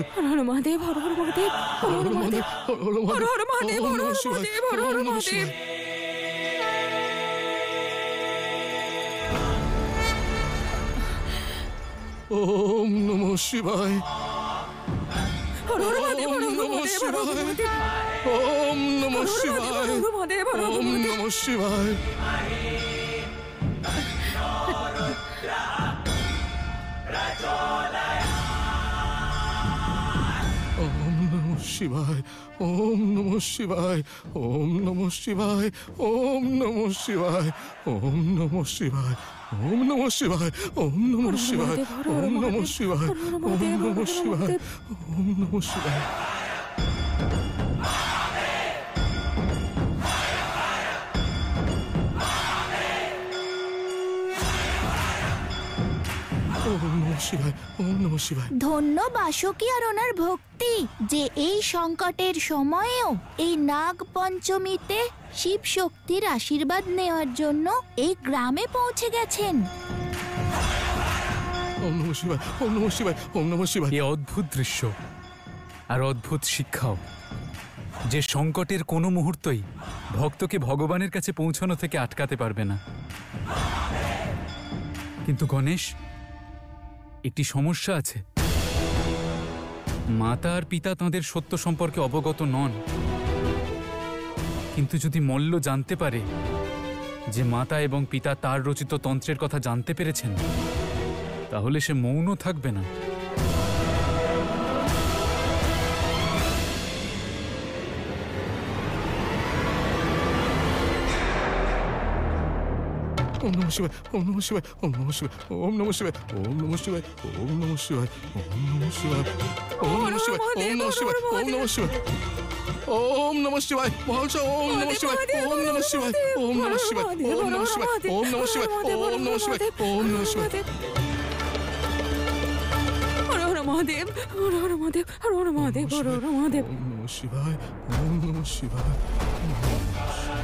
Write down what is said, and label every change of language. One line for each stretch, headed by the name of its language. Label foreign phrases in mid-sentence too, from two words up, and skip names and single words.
Sanskrit: হর হর মহাদেব, হর হর মহাদেব, হর হর মহাদেব, হর হর মহাদেব, হর হর মহাদেব, হর হর মহাদেব। ওম নমঃ শিবায়। হর হর মহাদেব, হর হর মহাদেব, হর হর মহাদেব। ওম নমঃ শিবায়। ওম নমঃ শিবায়। ওম নমঃ শিবায়। ওম নমঃ শিবায়। ওম নমঃ শিবায়। ওম নমঃ শিবায়। ওম নমঃ শিবায়। ওম নমঃ শিবায়। ওম নমঃ শিবায়। ওম নমঃ শিবায়। ওম নমঃ শিবায়। ওম নমঃ শিবায়।
Bangla: ধন্য বাসুকী আর ওনার ভক্তি, যে এই সংকটের সময়েও এই নাগ পঞ্চমীতে শিব শক্তির আশীর্বাদ নেওয়ার জন্য এই গ্রামে পৌঁছে গেছেন।
Sanskrit: ওম নমঃ শিবায়। ওম নমঃ শিবায়। ওম নমঃ শিবায়।
Bangla: এ অদ্ভুত দৃশ্য আর অদ্ভুত শিক্ষাও, যে সংকটের কোনো মুহূর্তই ভক্তকে ভগবানের কাছে পৌঁছানো থেকে আটকাতে পারবে না। কিন্তু গণেশ, একটি সমস্যা আছে। মাতা আর পিতা তাঁদের সত্য সম্পর্কে অবগত নন। কিন্তু যদি মল্ল জানতে পারে যে মাতা এবং পিতা তার রচিত তন্ত্রের কথা জানতে পেরেছেন, তাহলে সে মৌন থাকবে না।
Sanskrit: ওম নমঃ শিবায়, ওম নমঃ শিবায়, ওম নমঃ শিবায়, ওম নমঃ শিবায়, ওম নমঃ শিবায়, ওম নমঃ শিবায়, ওম নমঃ শিবায়, ওম নমঃ শিবায়, ওম নমঃ শিবায়, ওম নমঃ শিবায়, ওম নমঃ শিবায়, মহাশয় ওম নমঃ শিবায়, ওম নমঃ শিবায়, ওম নমঃ শিবায়, ওম নমঃ শিবায়, ওম নমঃ শিবায়, ওম নমঃ শিবায়, ওম নমঃ শিবায়। হর হর মহাদেব, হর হর মহাদেব, হর হর মহাদেব, হর হর মহাদেব। ওম নমঃ শিবায়, ওম নমঃ শিবায়, ওম নমঃ শিবায়।